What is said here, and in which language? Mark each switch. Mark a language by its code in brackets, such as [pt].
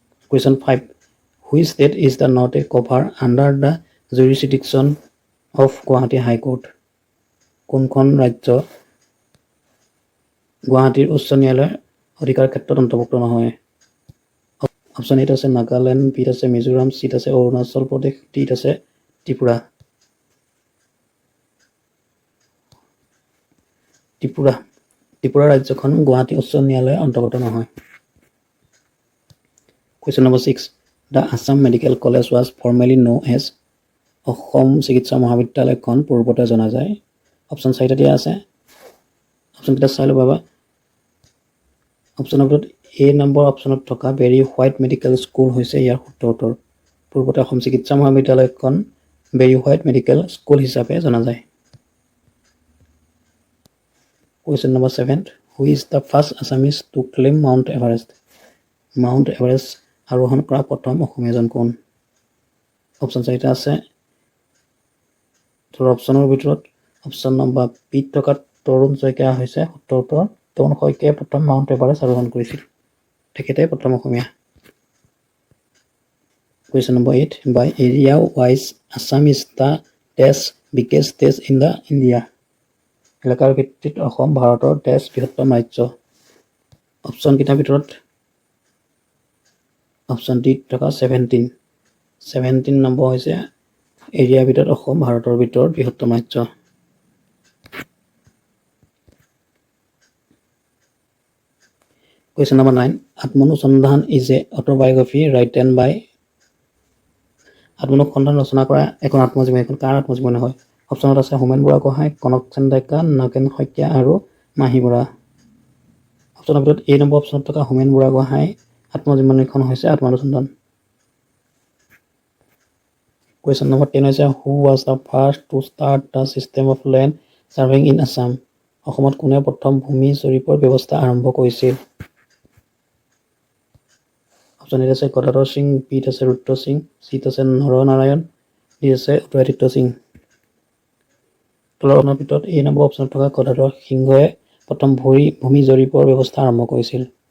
[en] Question 5, which state is the not a cover under the jurisdiction of Guwahati High Court? [as] কোনখন ৰাজ্য গুৱাহাটীৰ উচ্চ ন্যায়ালয়ৰ অধিকাৰ ক্ষেত্ৰত অন্তৰ্ভুক্ত নহয়? অপশ্যন 8 আছে নাগালেণ্ড, বিত আছে মিজোৰাম, চিত আছে অৰুণাচল প্ৰদেশ, ডিত আছে ত্ৰিপুৰা। ত্ৰিপুৰা ৰাজ্যখন গুৱাহাটী উচ্চ ন্যায়ালয়ৰ অন্তৰ্গত নহয়। [en] Question number 6, the Assam Medical College was formerly known as [as] Assam চিকিৎসা মহাবিদ্যালয়খন পূৰ্বতে জনা যায়। অপশ্যন 4টা দিয়া আছে, অপশ্যনকেইটা চাই ল'ব। অপশ্যনৰ ভিতৰত এ নম্বৰ অপশ্যনত থকা বেৰী হোৱাইট মেডিকেল স্কুল হৈছে ইয়াৰ শুদ্ধ উত্তৰ। পূৰ্বতে অসম চিকিৎসা মহাবিদ্যালয়খন বেৰী হোৱাইট মেডিকেল স্কুল হিচাপে জনা যায়। [en] Question number 7, who is the first Assamese to climb Mount Everest? [as] Mount Everest আৰোহণ কৰা প্ৰথম অসমীয়াজন কোন? অপশ্যন 4টা আছে। অপশ্যনৰ ভিতৰত অপশ্যন নম্বৰ বিত থকা তৰুণ শইকীয়া হৈছে শুদ্ধ উত্তৰ। তৰুণ শইকীয়াই প্ৰথম মাউণ্ট এভাৰেষ্ট আৰোহণ কৰিছিল। তেখেতে প্ৰথম অসমীয়া। [en] Question number 8, by area wise Assam is the biggest state in the India? [as] এলেকাৰ ভিত্তিত অসম ভাৰতৰ বৃহত্তম ৰাজ্য। অপশ্যনকেইটাৰ ভিতৰত অপশ্যন ডিত থকা 17 নম্বৰ হৈছে এৰিয়াৰ ভিতৰত অসম ভাৰতৰ ভিতৰত বৃহত্তম ৰাজ্য। [en] Question number 9, Atmanusandhan is a autobiography written by? [as] আত্মনুসন্ধান ৰচনা কৰা এখন আত্মজীৱনী, এখন কাৰ আত্মজীৱনী হয়? অপশ্যনত আছে হোমেন বুঢ়াগোহাঁই, কনকসেন ডেকা, নগেন শইকীয়া আৰু মাহী বৰা। অপশ্যনৰ ভিতৰত এ নম্বৰ অপশ্যনত থকা হোমেন বুঢ়াগোহাঁই আত্মজীৱনীখন হৈছে আত্মনুসন্ধান। [en] Question number 10 হৈছে who was the first to start the system of land surveying in Assam? [as] অসমত কোনে প্ৰথম ভূমি জৰীপৰ ব্যৱস্থা আৰম্ভ কৰিছিল? অপশ্যন এ আছে গদাধৰ সিং, বিত আছে ৰুদ্ৰ সিং, চিত আছে নৰনাৰায়ণ, ডিত আছে উদয়াদিত্য সিং। তলৰ ভিতৰত এ নম্বৰ অপশ্যনত থকা গদাধৰ সিংহই প্ৰথম ভূমি জৰীপৰ ব্যৱস্থা আৰম্ভ কৰিছিল।